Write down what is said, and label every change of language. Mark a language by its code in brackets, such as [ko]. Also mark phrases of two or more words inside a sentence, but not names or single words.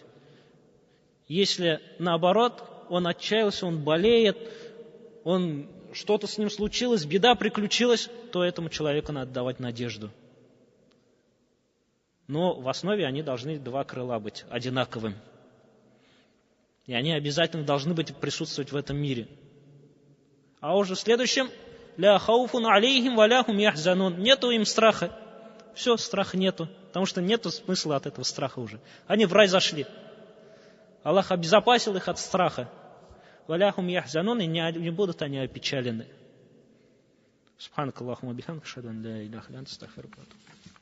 [ru] Если наоборот, он отчаялся, он болеет, что-то с ним случилось, беда приключилась, то этому человеку надо давать надежду. Но в основе они должны два крыла быть одинаковыми. И они обязательно должны присутствовать в этом мире. А уже в следующем [ar] «لا خوف عليهم ولا هم يحزنون». [ru] Нету им страха. Все, страха нету. Потому что нету смысла от этого страха уже. Они в рай зашли. Аллах обезопасил их от страха. [ar] «ولا هم يحزنون», [ru] и не будут они опечалены. [ar] سبحانك اللهم وبحمدك، أشهد أن لا إله إلا أنت، أستغفرك وأتوب إليك.